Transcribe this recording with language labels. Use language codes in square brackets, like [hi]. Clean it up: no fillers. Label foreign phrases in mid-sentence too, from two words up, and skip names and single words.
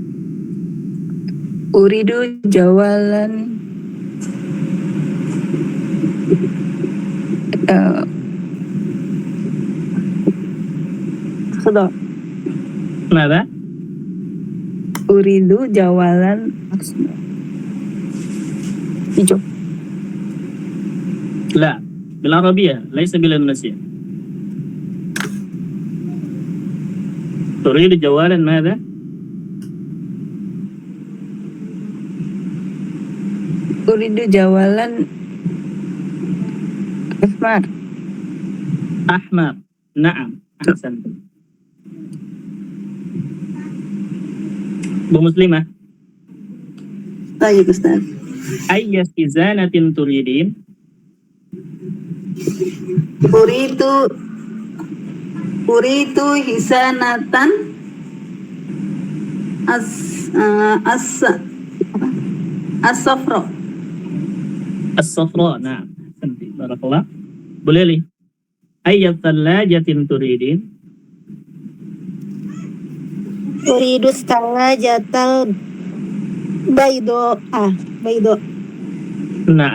[ar] أريد جوالا Sudah. [id] Kenapa? [ar] أريد جوالا hijau. لا بالعربية ليس بالإنجليزية. تريد جوالا ماذا؟ أريد جوالا أسمر. أحمر. نعم أحسنت. [id] Bu Muslimah. Baik Ustaz. [ar] أية خزانة تريدين. أريد حسانة الصفراء. As-safra. Nah, أحسنت. بارك الله. [id] Boleh li. [ar] أية ثلاجة تريدين. أريد سلاجة البيضاء. Baydo. [id] Nah,